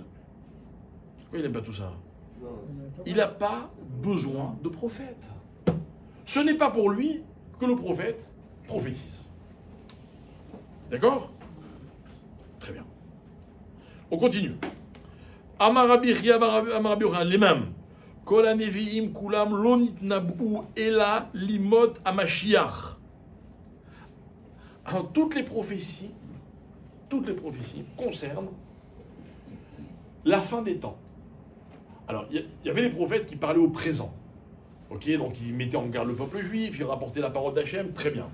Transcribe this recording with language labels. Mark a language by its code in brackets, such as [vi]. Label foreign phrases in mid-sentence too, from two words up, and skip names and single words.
[fr] Pourquoi il n'aime pas tout ça? Il n'a pas besoin de prophète. Ce n'est pas pour lui que le prophète prophétise. D'accord? Très bien. On continue. [he] אמר רבי חייא אמר רבי יוחנן, [fr] les mêmes. [he] כל הנביאים כולם לא נתנבאו אלא לימות המשיח. [fr] Toutes les prophéties concernent la fin des temps. Alors, il y avait des prophètes qui parlaient au présent. Ok, donc ils mettaient en garde le peuple juif, ils rapportaient la parole d'Hachem, très bien.